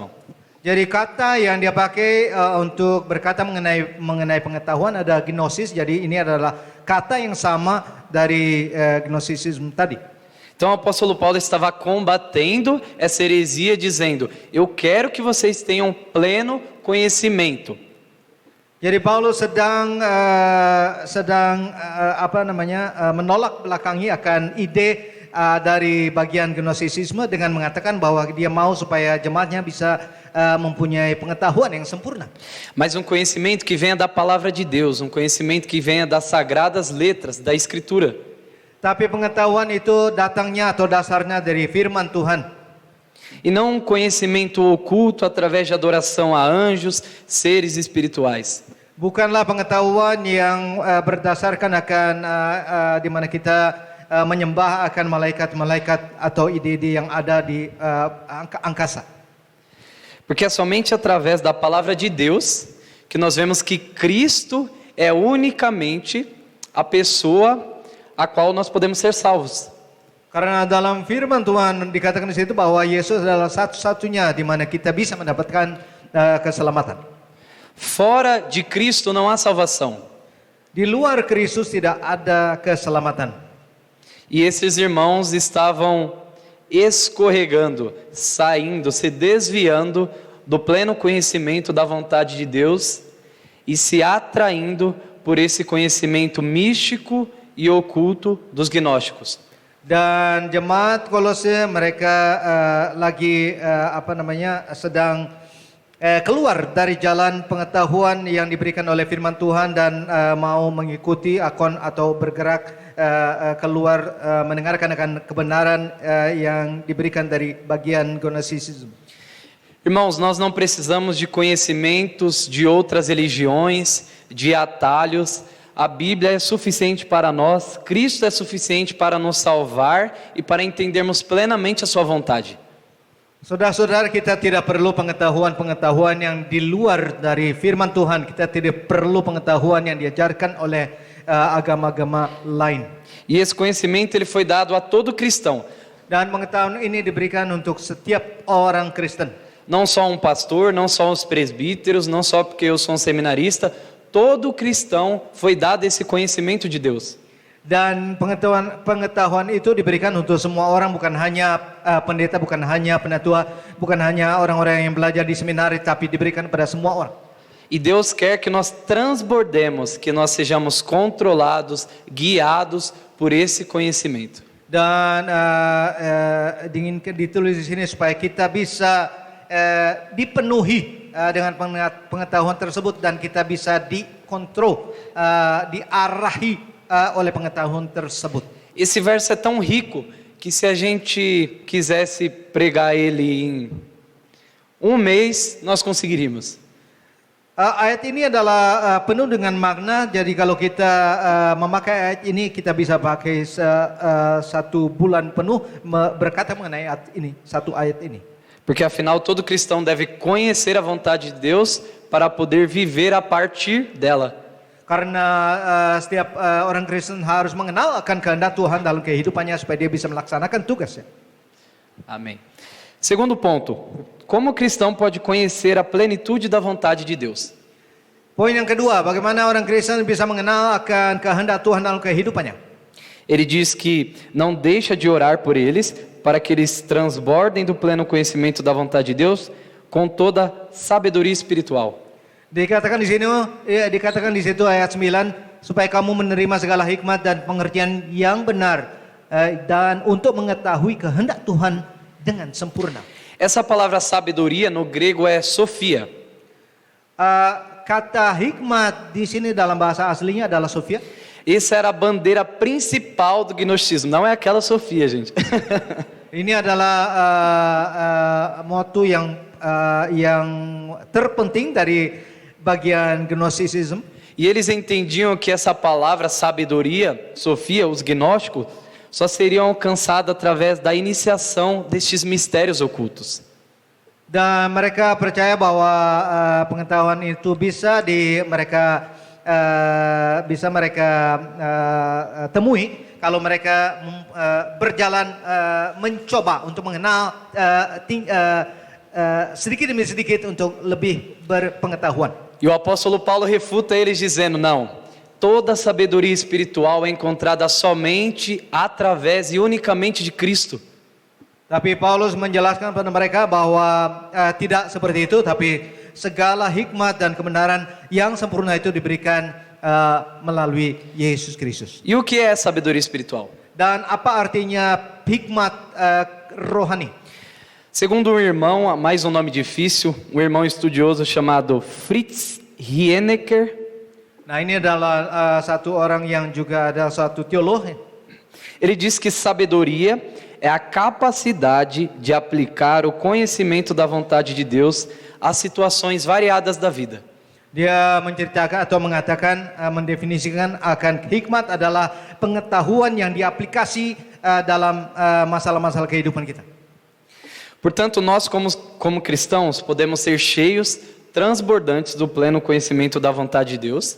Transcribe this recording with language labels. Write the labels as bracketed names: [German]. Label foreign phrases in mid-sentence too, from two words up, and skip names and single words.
[Indonesian] Jadi kata yang dia pakai untuk berkata mengenai pengetahuan ada gnosis. Jadi ini adalah kata yang sama dari gnosisisme tadi. [Portuguese] Então o apóstolo Paulo estava combatendo essa heresia, dizendo: eu quero que vocês tenham pleno conhecimento. [Indonesian] Jadi Paulus sedang menolak belakangi akan ide dari bagian gnostisisme dengan mengatakan bahwa dia mau supaya jemaatnya bisa mempunyai pengetahuan yang sempurna. [Portuguese] Mas um conhecimento que venha da palavra de Deus, um conhecimento que venha das sagradas letras, da Escritura. [Indonesian] Tapi pengetahuan itu datangnya atau dasarnya dari firman Tuhan. [Portuguese] E não um conhecimento oculto através de adoração a anjos, seres espirituais. [Indonesian] Bukanlah pengetahuan yang berdasarkan akan di mana kita menyembah akan malaikat-malaikat atau ide-ide yang ada di angkasa. [Portuguese] Porque é somente através da palavra de Deus que nós vemos que Cristo é unicamente a pessoa a qual nós podemos ser salvos. [Indonesian] Karena dalam firman Tuhan dikatakan di situ bahwa Yesus adalah satu-satunya di mana kita bisa mendapatkan keselamatan. [Portuguese] Fora de Cristo não há salvação. [Indonesian] Di luar Kristus tidak ada keselamatan. [Portuguese] E esses irmãos estavam escorregando, saindo, se desviando do pleno conhecimento da vontade de Deus e se atraindo por esse conhecimento místico e oculto dos gnósticos. [Indonesian] Dan jemaat Kolose mereka sedang keluar dari jalan pengetahuan yang diberikan oleh firman Tuhan dan mau mengikuti atau bergerak keluar mendengarkan akan kebenaran yang diberikan dari bagian gnosticism. [Portuguese] Irmãos, nós não precisamos de conhecimentos de outras religiões, de atalhos. A Bíblia é suficiente para nós, Cristo é suficiente para nos salvar e para entendermos plenamente a sua vontade. [Indonesian] Saudara-saudara, kita tidak perlu pengetahuan yang di luar dari firman Tuhan. Kita tidak perlu pengetahuan yang diajarkan oleh agama-agama lain. [Portuguese] E esse conhecimento ele foi dado a todo cristão. [Indonesian] Dan pengetahuan ini diberikan untuk setiap orang Kristen. [Portuguese] Não só um pastor, não só os presbíteros, não só porque eu sou um seminarista. Todo cristão foi dado esse conhecimento de Deus. [Indonesian] Dan pengetahuan itu diberikan untuk semua orang, bukan hanya pendeta, bukan hanya penatua, bukan hanya orang-orang yang belajar di seminari, tapi diberikan pada semua orang. [Portuguese] E Deus quer que nós transbordemos, que nós sejamos controlados, guiados por esse conhecimento. [Indonesian] Dan ditulis di sini supaya kita bisa dipenuhi dengan pengetahuan tersebut dan kita bisa dikontrol, diarahi oleh pengetahuan tersebut. [Portuguese] Esse verso é tão rico que se a gente quisesse pregar ele em um mês, nós conseguiríamos. [Indonesian] Ayat ini adalah penuh dengan makna. Jadi kalau kita memakai ayat ini, kita bisa pakai satu bulan penuh berkata mengenai ayat ini, satu ayat ini. [Portuguese] Porque afinal todo cristão deve conhecer a vontade de Deus para poder viver a partir dela. [Indonesian] Karena setiap orang Kristen harus mengenal akan kehendak Tuhan dalam kehidupannya supaya dia bisa melaksanakan tugasnya. [Portuguese] Amém. Segundo ponto, como o cristão pode conhecer a plenitude da vontade de Deus? [Indonesian] Poin yang kedua, bagaimana orang Kristen bisa mengenal akan kehendak Tuhan dalam kehidupannya? [Portuguese] Ele diz que não deixa de orar por eles, para que eles transbordem do pleno conhecimento da vontade de Deus, com toda sabedoria espiritual. [Indonesian] Dikatakan di situ ayat 9, supaya kamu menerima segala hikmat dan pengertian yang benar dan untuk mengetahui kehendak Tuhan dengan sempurna. [Portuguese] Essa palavra sabedoria no grego é sofia. [Indonesian] Kata hikmat di sini dalam bahasa aslinya adalah Sofia. [Portuguese] Essa era a bandeira principal do gnosticismo, não é aquela Sofia, gente. [Indonesian] Ini adalah moto yang terpenting dari bagian gnosticism. [Portuguese] E eles entendiam que essa palavra sabedoria, Sofia, os gnósticos, só seriam alcançadas através da iniciação destes mistérios ocultos. [Indonesian] Dan mereka percaya bahwa pengetahuan itu bisa mereka temui kalau mereka berjalan mencoba untuk mengenal sedikit demi sedikit untuk lebih berpengetahuan. [Portuguese] E o apóstolo Paulo refuta eles dizendo: não, Toda sabedoria espiritual é encontrada somente através e unicamente de Cristo. [Indonesian] Tapi Paulus menjelaskan pada mereka bahwa tidak seperti itu, tapi segala hikmat dan kebenaran yang sempurna itu diberikan melalui Yesus Kristus. [Portuguese] E o que é sabedoria espiritual? [Indonesian] Dan apa artinya hikmat rohani? [Portuguese] Segundo um irmão, mais um nome difícil, um irmão estudioso chamado Fritz Hienecker, [Indonesian] Nah, ini adalah satu orang yang juga ada satu teolog. [Portuguese] ele diz que sabedoria é a capacidade de aplicar o conhecimento da vontade de Deus às situações variadas da vida. [Indonesian] Dia menceritakan atau mengatakan, mendefinisikan akan hikmat adalah pengetahuan yang diaplikasi dalam masalah-masalah kehidupan kita. [Portuguese] Portanto, nós como cristãos podemos ser cheios, transbordantes do pleno conhecimento da vontade de Deus.